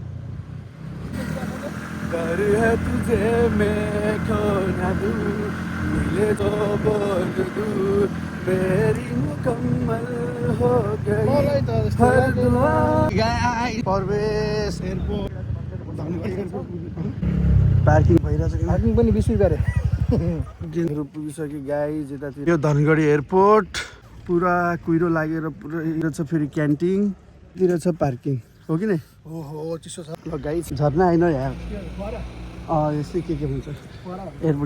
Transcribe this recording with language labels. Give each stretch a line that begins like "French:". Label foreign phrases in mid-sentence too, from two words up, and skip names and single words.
Hindi: डर है तुझे मैं खो ना दूँ, मिले तो बोल दूँ मेरी मुकम्मल हो गई हर दुआ।
Nepali: परवेश एयरपोर्ट पार्किङ भइरहेछ कि पार्किङ पनि 20 रुपियाँ रे। दिनहरू पुगिसक्यो गाइज यतातिर। यो धनगढी एयरपोर्ट पुरा कुहिरो लागेर पुरा छ। फेरि क्यान्टिनतिर छ पार्किङ हो कि नै। ओहो चिसो छ। ल गाइज झर्ना होइन यार, यस्तै के हुन्छ एयरपोर्ट।